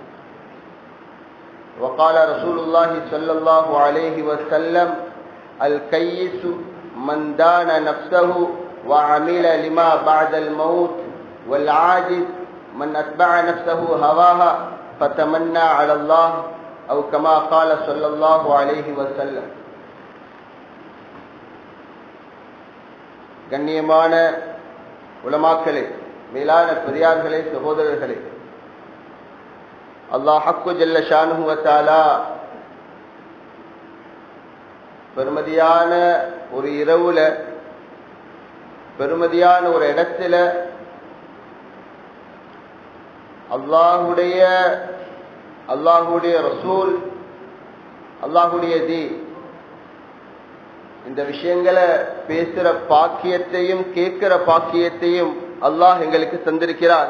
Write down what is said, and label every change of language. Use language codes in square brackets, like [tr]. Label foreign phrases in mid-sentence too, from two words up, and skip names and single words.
[ar] وقال رسول الله صلى الله عليه وسلم الكيس من دان نفسه وعمل لما بعد الموت والعاجز من أتبع نفسه هواها فتمنى على الله أو كما قال صلى الله عليه وسلم. [ta] கண்ணியமான உலமாக்களே, மேலான பெரியார்களே, சகோதரர்களே, [ar] الله حق جل شأنه و تعالى [ta] பெருமதியான ஒரு இரவுல, பெருமதியான ஒரு இடத்துல அல்லாஹுடைய ரசூல், அல்லாஹுடைய தீன், இந்த விஷயங்களை பேசுற பாக்கியத்தையும் கேட்கிற பாக்கியத்தையும் அல்லாஹ் எங்களுக்கு தந்திருக்கிறார்.